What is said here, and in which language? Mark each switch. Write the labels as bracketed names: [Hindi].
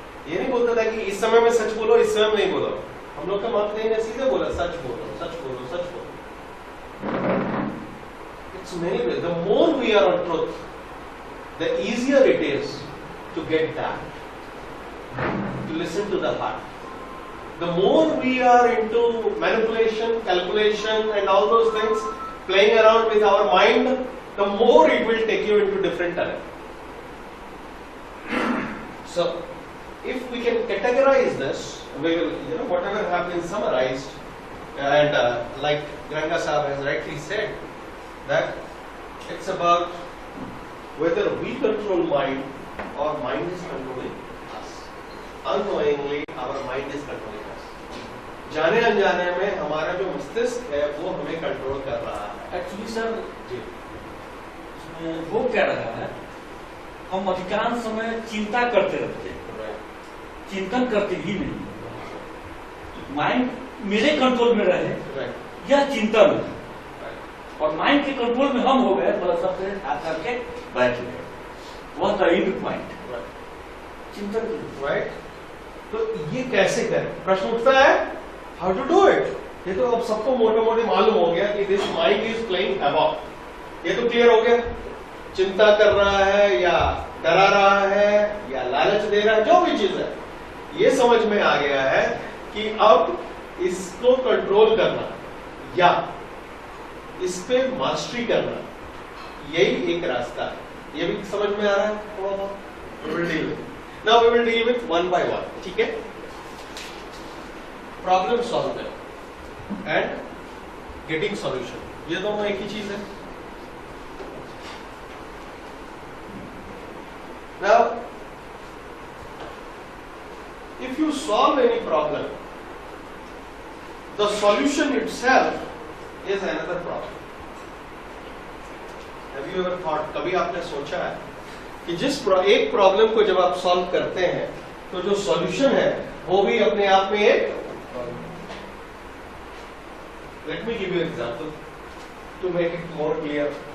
[Hindi] ये नहीं बोलता था कि इस समय में सच बोलो, इस समय में नहीं बोलो। हम लोग का मत नहीं है, सीधे बोला सच बोलो, सच बोलो, सच बोलो। [English] It's many ways. The more we are on truth, the easier it is to get that, to listen to the heart. The more we are into manipulation, calculation and all those things, playing around with our mind, the more it will take you into different terrain. So, if we can categorize this, we will, whatever have been summarized, and like Granga Sahab has rightly said, that it's about whether we control mind or mind is controlling us. Unknowingly, our mind is controlling us. [Hindi] जाने अनजाने में हमारा जो मस्तिष्क है वो हमें control कर रहा है। [English] actually sir [Hindi] जी, वो कह रहा है, हम अधिकांश समय चिंता करते रहते हैं, चिंतन करते ही नहीं। माइंड मेरे कंट्रोल में रहे [English] Right. [Hindi] या चिंता में है। और माइंड के कंट्रोल में हम हो गए, बस सबसे हाथ करके बैठ गए, वह था इंड पॉइंट, चिंतन की। [English] Right? [Hindi] तो ये कैसे करें? प्रश्न उठता है, [English] how to do it? [Hindi] ये तो अब सबको मोटे मोटे मालूम हो गया कि [English] this mind is playing havoc. [Hindi] ये तो क्लियर हो गया, चिंता कर रहा है या डरा रहा है या लालच दे रहा है, जो भी चीज है, ये समझ में आ गया है कि अब इसको कंट्रोल करना या इस पे मास्टरी करना, यही एक रास्ता है। ये भी समझ में आ रहा है थोड़ा बहुत? [English] We will deal with. Now we will deal with one by one. [Hindi] ठीक है? [English] Problem solving and getting solution. [Hindi] ये दोनों एक ही चीज है। [English] Now, if you solve any problem, the solution itself is another problem. Have you ever thought? [Hindi] कभी आपने सोचा है कि एक प्रॉब्लम को जब आप सॉल्व करते हैं तो जो सॉल्यूशन है वो भी अपने आप में एक, [English] Let me give you example to make it more clear.